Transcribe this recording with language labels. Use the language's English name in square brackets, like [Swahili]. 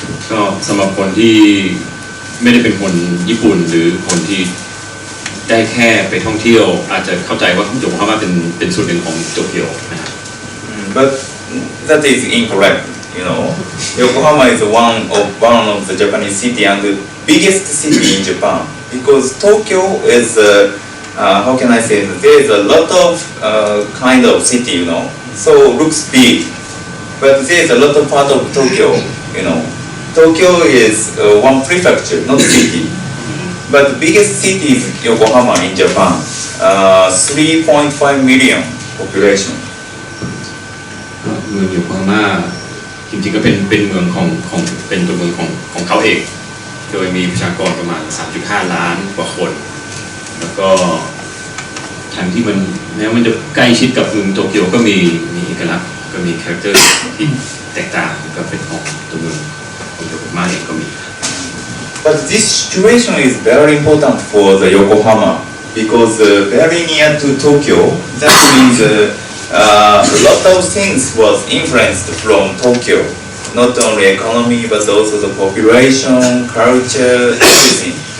[Thai] ก็สำหรับคนที่ไม่ได้เป็นคนญี่ปุ่นหรือคนที่ได้แค่ไปท่องเที่ยวอาจจะเข้าใจว่าโยโกฮาม่าเป็นส่วนหนึ่งของโตเกียวนะครับ [English] But that is incorrect. You know, Yokohama is one of the Japanese city and the biggest city in Japan because Tokyo is how can I say there is a lot of kind of city, you know, so looks big, but there is a lot of part of Tokyo, you know. Tokyo is one prefecture, not city, but the biggest city is Yokohama in Japan, 3.5 million population. [Thai] เมืองโยโกฮาม่าจริงๆก็เป็นเมืองของเป็นตัวเมืองของเขาเองโดยมีประชากรประมาณ 3.5 ล้านกว่าคนแล้วก็ทางที่มันแม้มันจะใกล้ชิดกับเมืองโตเกียวก็มีเอกลักษณ์ก็มีคาแรคเตอร์ที่แตกต่างก็เป็นของตัวเมืองของโยโกฮาม่าเองก็มี [English] But this situation is very important for the Yokohama because very near to Tokyo. That means a lot of things was influenced from Tokyo. Not only economy but also the population, culture, everything.